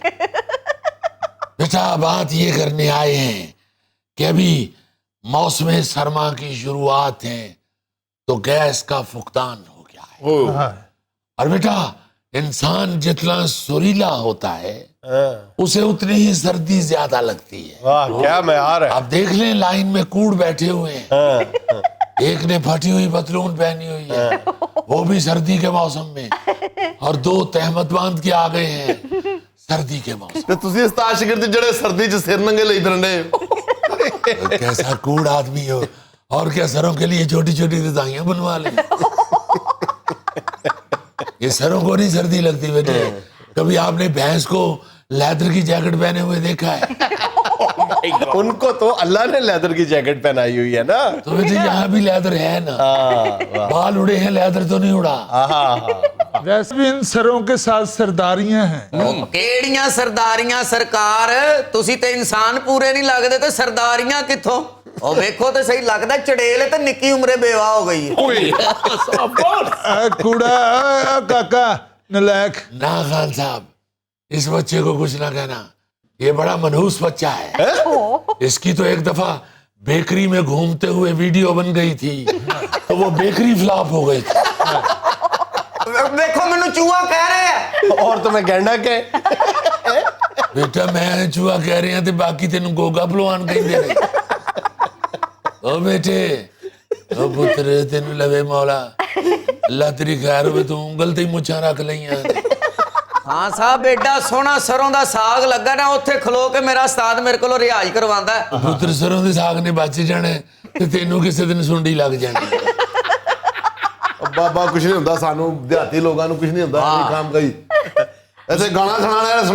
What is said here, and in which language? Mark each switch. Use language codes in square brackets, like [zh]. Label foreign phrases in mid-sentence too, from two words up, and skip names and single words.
[ur] بیٹا بات یہ کرنے آئے ہیں کہ ابھی موسم سرما کی شروعات ہیں تو گیس کا فقدان ہو گیا ہے، اور بیٹا انسان جتنا سریلا ہوتا ہے اسے اتنی ہی سردی زیادہ لگتی ہے۔ واہ کیا معیار ہے۔ آپ دیکھ لیں لائن میں کوڑ بیٹھے ہوئے ہیں، ایک نے پھٹی ہوئی پتلون پہنی ہوئی ہے وہ بھی سردی کے موسم میں، اور 2 تہمت باندھ کے آ گئے ہیں سردی کے موسم۔ [pa] ਤੇ ਤੁਸੀਂ ਉਸਤਾਦ ਸ਼ਾਗਿਰਦ ਜਿਹੜੇ ਸਰਦੀ 'ਚ ਸਿਰ ਨੰਗੇ ਲਈ ਫਿਰਨੇ [ur] کیسا کوڑ آدمی ہو، اور کیا سروں کے لیے چھوٹی چھوٹی رضائیاں بنوا لیں۔ یہ سروں کو نہیں سردی لگتی بیٹے۔ کبھی آپ نے بھینس کو لیدر کی جیکٹ پہنے ہوئے دیکھا ہے؟ ان کو تو اللہ نے لیدر کی جیکٹ پہنائی ہوئی ہے نا۔ تو بیٹے یہاں بھی لیدر ہے نا، بال اڑے ہیں لیدر تو نہیں اڑا۔ ویسے بھی ان سروں کے ساتھ سرداریاں ہیں۔ [pa] ਕਿਹੜੀਆਂ ਸਰਦਾਰੀਆਂ ਸਰਕਾਰ, ਤੁਸੀਂ ਤੇ ਇਨਸਾਨ ਪੂਰੇ ਨਹੀਂ ਲੱਗਦੇ ਤੇ ਸਰਦਾਰੀਆਂ ਕਿੱਥੋਂ? ਉਹ ਵੇਖੋ ਤੇ ਸਹੀ ਲੱਗਦਾ ਚੜੇਲ ਤੇ ਨਿੱਕੀ ਉਮਰੇ ਬੇਵਾ ਹੋ ਗਈ ਹੈ। اے کوڑا اے کاکا نلائق۔ [ur] نا خان صاحب اس بچے کو کچھ نہ کہنا، یہ بڑا منحوس بچہ ہے۔ اس کی تو ایک دفعہ بیکری میں گھومتے ہوئے ویڈیو بن گئی تھی تو وہ بیکری فلاپ ہو گئی تھی۔ [pa] ਵੇਖੋ ਮੈਨੂੰ ਚੂਹਾ ਕਹਿ ਰਿਹਾ ਹੈ۔ [ur] اور تمہیں گینڈا کہ بیٹا میں چوہا کہہ رہے ہیں تو [pa] باقی تینوں گوگا پلوان کہیں دے رہے۔ او بیٹے او پتر تینوں لوے مولا، اللہ تیری خیر ہوئے تو انگل تے مچھاں رکھ لئیاں۔ ਹਾਂ ਸਾਹਿਬ ਐਡਾ ਸੋਹਣਾ ਸਰੋਂ ਦਾ ਸਾਗ ਲੱਗਾ ਨਾ, ਉੱਥੇ ਖਲੋ ਕੇ ਮੇਰਾ ਉਸਤਾਦ ਮੇਰੇ ਕੋਲੋਂ ਰਿਆਜ਼ ਕਰਵਾਉਂਦਾ ਹੈ। ਪੁੱਤਰ ਸਰੋਂ ਦੇ ਸਾਗ ਨੇ ਬਚ ਜਾਣਾ ਤੇ ਤੈਨੂੰ ਕਿਸੇ ਦਿਨ ਸੁੰਡੀ ਲੱਗ ਜਾਣੀ। ਬਾਬਾ ਕੁਝ ਨਹੀਂ ਹੁੰਦਾ, ਸਾਨੂੰ ਦਿਹਾਤੀ ਲੋਕਾਂ ਨੂੰ ਕੁਝ ਨਹੀਂ ਹੁੰਦਾ, ਇਹ ਕੰਮ ਕਈ ਐਸੇ ਗਾਣਾ ਸੁਣਾਉਣਾ ਹੈ।